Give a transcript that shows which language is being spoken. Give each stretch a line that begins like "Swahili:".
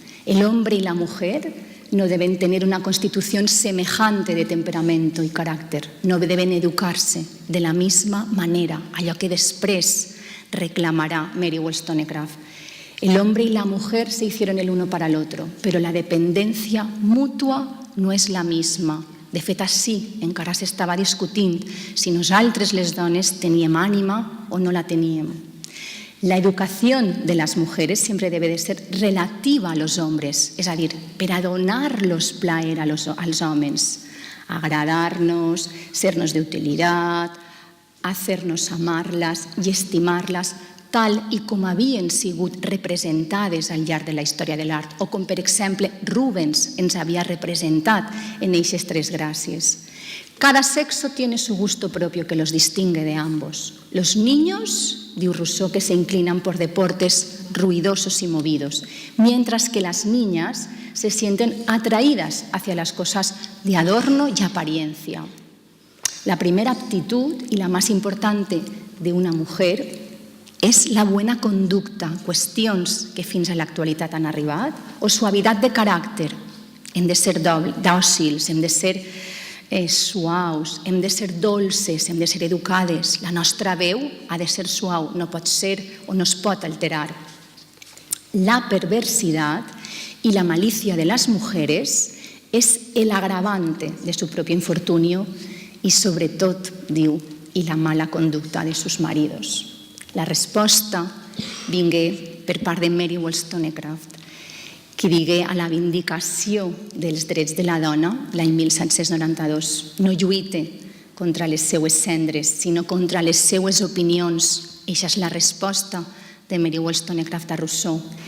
Spanish: El hombre y la mujer no deben tener una constitución semejante de temperamento y carácter, no deben educarse de la misma manera,
Catalan: allò que després reclamará Mary Wollstonecraft.
Spanish: El hombre y la mujer se hicieron el uno para el otro, pero la dependencia mutua no és la misma.
Catalan: De fet, així encara s'estava discutint si nosaltres les dones teníem ànima o no la teníem.
Spanish: La educación de las mujeres siempre debe de ser relativa a los hombres, es decir,
Catalan: per a donar-los plaer als homes,
Spanish: agradarnos, sernos de utilidad, hacernos amarlas
Catalan: i estimarlas tal i com havien sigut representades al llarg de la història de l'art, o com, per exemple, Rubens ens havia representat en eixes tres gràcies.
Spanish: Cada sexo tiene su gusto propio que los distingue de ambos. Los niños, diu Rousseau, que se inclinan por deportes ruidosos y movidos, mientras que las niñas se sienten atraídas hacia las cosas de adorno y apariencia. La primera aptitud y la más importante de una mujer
Catalan: és la bona conducta, qüestions que fins a l'actualitat han arribat, o suavitat de caràcter. Hem de ser dòcils, hem de ser suaus, hem de ser dolces, hem de ser educades. La nostra veu ha de ser suau, no pot ser o no es pot alterar.
Spanish: La perversidad y la malicia de las mujeres es el agravante de su propio infortunio y,
Catalan: sobre tot, diu,
Spanish: y la mala conducta de sus maridos.
Catalan: La resposta vingué per part de Mary Wollstonecraft, que digué a la vindicació dels drets de la dona l'any 1792. No lluite contra les seues cendres, sinó contra les seues opinions. Eixa és la resposta de Mary Wollstonecraft a Rousseau.